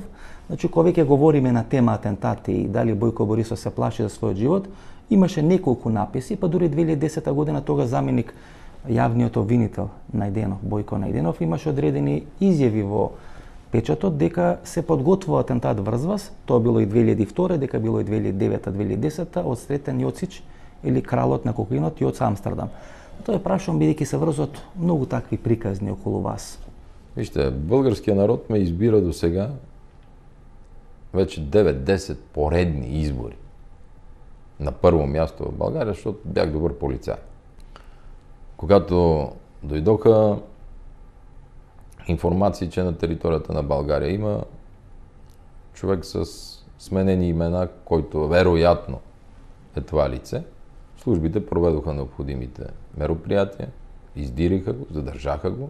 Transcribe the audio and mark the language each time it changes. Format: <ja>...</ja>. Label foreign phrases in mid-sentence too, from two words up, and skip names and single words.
<mk>Значи, кога веќе говориме на тема атентати и дали Бојко Борисов се плаши за својот живот, имаше неколку написи, па дури 2010 година тога заменик јавниот обвинител Најденов, Бојко Најденов, имаше одредени изјави во печатот дека се подготвува атентат врз вас. Тоа било и 2002, дека било и 2009-2010 од Сретен Јоцич или кралот на кокаинот Јоц Амстердам. Тоа е прашувам бидејќи се врзат многу такви приказни околу вас.</mk> <bg>Вижте, българският народ ме избира до сега вече 9-10 поредни избори. На първо място в България, защото бях добър полицай. Когато дойдоха информации, че на територията на България има човек с сменени имена, който вероятно е това лице, службите проведоха необходимите мероприятия, издириха го, задържаха го.</bg>